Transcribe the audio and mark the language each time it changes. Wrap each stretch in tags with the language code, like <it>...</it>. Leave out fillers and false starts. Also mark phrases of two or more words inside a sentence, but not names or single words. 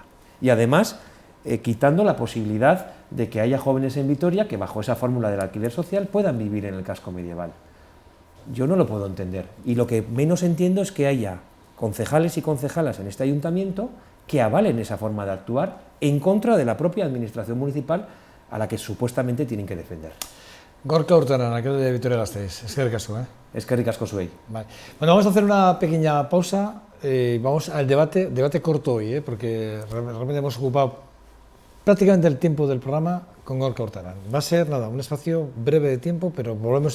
<es>Y además quitando la posibilidad de que haya jóvenes en Vitoria que bajo esa fórmula del alquiler social puedan vivir en el casco medieval. Yo no lo puedo entender, y lo que menos entiendo es que haya concejales y concejalas en este ayuntamiento que avalen esa forma de actuar en contra de la propia administración municipal a la que supuestamente tienen que defender. Gorka Urtaran, alcalde de Vitoria-Gasteiz.</es> <eu>Eskerrik asko, Eskerrik asko zuei.</eu> <es>Vale. Bueno, vamos a hacer una pequeña pausa y vamos al debate corto hoy, porque realmente hemos ocupado prácticamente el tiempo del programa con Gorka Urtaran. Va a ser, nada, un espacio breve de tiempo, pero volvemos</es>